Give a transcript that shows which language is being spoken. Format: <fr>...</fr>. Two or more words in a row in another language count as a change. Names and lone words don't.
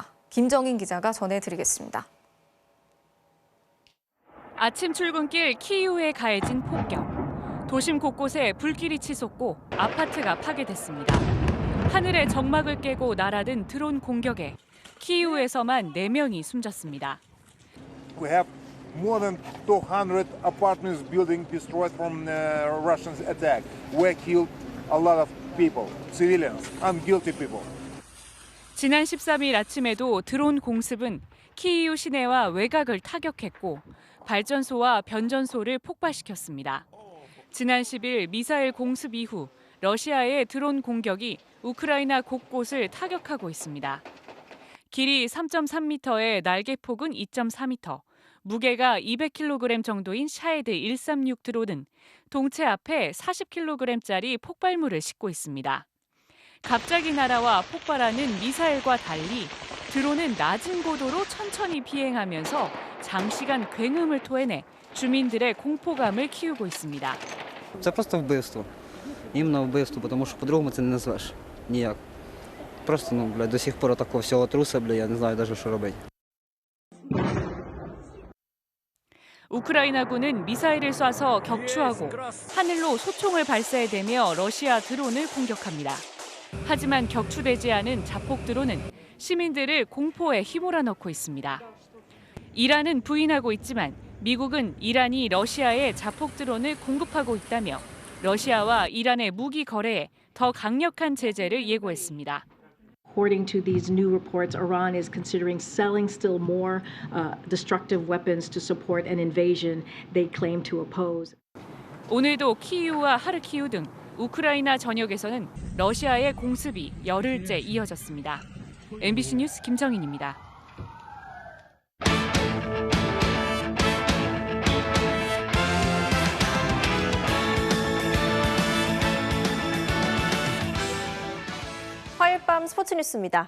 <ko>김정인 기자가 전해드리겠습니다. 아침 출근길 키이우에 가해진 폭격. 도심 곳곳에 불길이 치솟고 아파트가 파괴됐습니다. 하늘의 정막을 깨고 날아든 드론 공격에 키이우에서만 4명이 숨졌습니다.</ko> <en>We have more than 200 apartments building destroyed from Russians attack. We killed a lot of people, civilians, unguilty people.</en> <ko>지난 13일 아침에도 드론 공습은 키이우 시내와 외곽을 타격했고 발전소와 변전소를 폭발시켰습니다. 지난 10일 미사일 공습 이후 러시아의 드론 공격이 우크라이나 곳곳을 타격하고 있습니다. 길이 3.3m의 날개폭은 2.4m, 무게가 200kg 정도인 샤헤드 136 드론은 동체 앞에 40kg짜리 폭발물을 싣고 있습니다. 갑자기 날아와 폭발하는 미사일과 달리 드론은 낮은 고도로 천천히 비행하면서 장시간 굉음을 토해내 주민들의 공포감을 키우고 있습니다.</ko> <uk>Це просто вбивство. Іменно вбивство, тому що по-другому це не назвеш ніяк. Просто,</uk> <ru>до сих пор</ru> <uk>такого всього труса, я не знаю навіть, що робити.</uk> <ko>우크라이나군은 미사일을 쏴서 격추하고 하늘로 소총을 발사해대며 러시아 드론을 공격합니다. 하지만 격추되지 않은 자폭 드론은 시민들을 공포에 휘몰아넣고 있습니다. 이란은 부인하고 있지만 미국은 이란이 러시아에 자폭 드론을 공급하고 있다며 러시아와 이란의 무기 거래에 더 강력한 제재를 예고했습니다.</ko> <en>According to these new reports, Iran is considering selling still more destructive weapons to support an invasion they claim to oppose.</en> <ko>오늘도 키이우와 하르키우 등 우크라이나 전역에서는 러시아의 공습이 열흘째 이어졌습니다. MBC 뉴스 김정인입니다. 화요일 밤 스포츠 뉴스입니다.</ko>